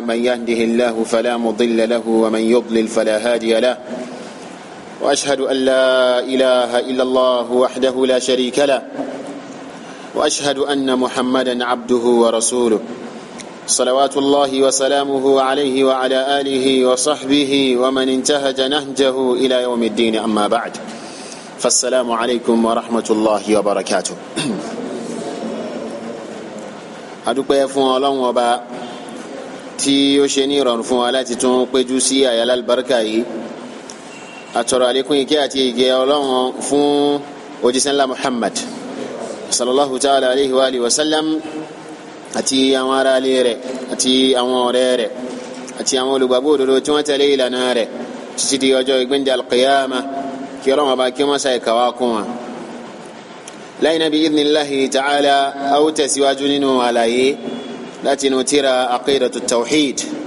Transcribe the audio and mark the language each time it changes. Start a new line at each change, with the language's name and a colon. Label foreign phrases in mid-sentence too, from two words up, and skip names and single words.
Arabic: من يهده الله فلا مضل له ومن يضلل فلا هادي له وأشهد أن لا إله إلا الله وحده لا شريك له وأشهد أن محمدا عبده ورسوله صلوات الله وسلامه عليه وعلى آله وصحبه ومن انتهج نهجه إلى يوم الدين أما بعد فالسلام عليكم ورحمة الله وبركاته
Yoruba: adúpẹ́ fún Ọlọ́run Ọba tí ó ṣe ní ìrọ̀rùn fún wa láti tún péjú sí àyálà albarka yìí àtọrọ àlékún ìkẹ́ àti ìgẹ́ Ọlọ́run fún òjíṣẹ́ ńlá Muhammad
Arabic: صلى الله تعالى عليه وآله وسلم
Yoruba: àti àwọn ará ilé rẹ̀ àti àwọn ọ̀rẹ́ rẹ̀ àti àwọn olùgbàgbọ́ òdodo tí wọ́n tẹ̀lé ìlànà rẹ̀ títí di ọjọ́ ìgbéǹde alqiyama kí Ọlọ́run Ọba kí wọ́n ṣe ìkàwá kún wa lẹ́yìn náà bí
Arabic: إذن الله تعالى
Yoruba: a ó tẹ̀síwájú nínú àlàyé láti inú tírà aqidatu tawhid